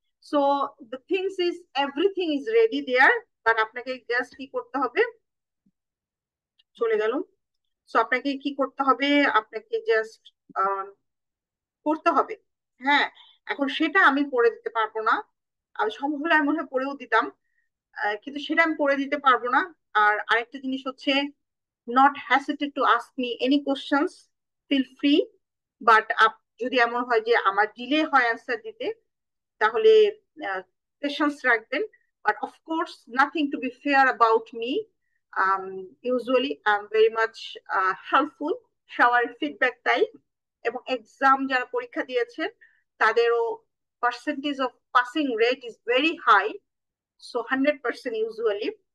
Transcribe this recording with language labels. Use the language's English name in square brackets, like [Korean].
[English] so the things is everything is ready there, but [Bangla] আপনাকে just কি করতে হবে, চলে গেল। সো আপনাকে কি করতে হবে, আপনাকে জাস্ট করতে হবে। হ্যাঁ, এখন সেটা আমি পড়ে দিতে পারবো না, আমি সম্ভব হলে আমি মনে হয় পড়েও দিতাম, কিন্তু সেটা আমি পড়ে দিতে পারবো না। আর আরেকটা জিনিস হচ্ছে, [English] not hesitate to ask me any questions, feel free. [Bangla] But যদি এমন হয় যে আমার ডিলে হয় অ্যান্সার দিতে, তাহলে পেশেন্স রাখবেন। [English] But of course nothing to be fair about me. Usually I am very much helpful, [Bangla] সবার ফিডব্যাক তাই। এবং এক্সাম যারা পরীক্ষা দিয়েছেন তাদেরও [English] Percentage of passing rate is very high, so 100% usually.